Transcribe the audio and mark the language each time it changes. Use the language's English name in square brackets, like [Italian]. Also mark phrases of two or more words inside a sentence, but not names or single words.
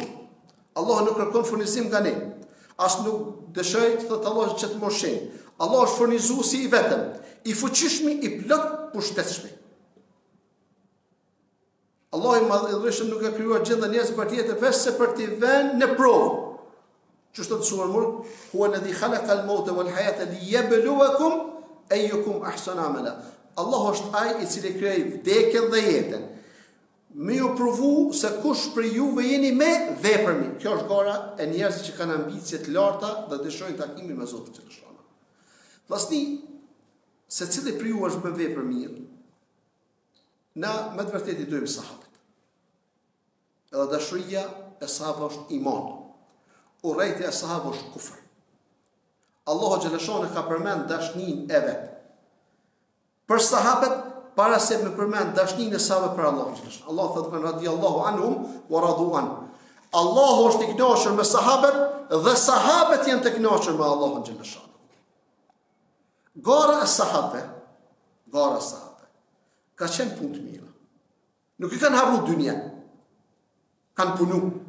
[Albanian] Allah nuk kërkon furnizim nga ne. As nuk dëshoj të thotë Allah që të moshin. Allah është furnizuesi i vetëm, i fuqishmi, i plot pushtetshëm. Allah i madhërisht nuk ka krijuar gjë dhe njerëz për tjetër veçse për t'i vënë në provë. Çështë të thuar më, [Arabic] هو الذي خلق الموت والحياة ليبلوكم أيكم أحسن عملا. [Albanian] Allah është ai i cili krijoi vdekjen dhe jetën. Me ju provu se kush për juve jeni me veprën. Kjo është gara e njerëzve që kanë ambicie të larta dhe dëshirojnë takimin me Zotin xhaleshanu. Vllazni, secili prej ju është me vepër mirë. Na me të vërtetë i dojmë sahabët. Edhe dashuria e sahabëve është iman. Urrejtja e sahabëve është kufër. Allahu xhaleshon ka përmend dashninë e vet për sahabët para se me përmend dashninë e sahabëve për Allahun xhaleshon. Allah thotë [Arabic] رضي الله عنهم ورضوا عن. [Albanian] Allahu është i kënaqur me sahabët dhe sahabët janë të kënaqur me Allahun xhaleshon. Gara e sahabëve ka qenë punë të mira. Nuk i kanë harru dynjen. Kanë punu.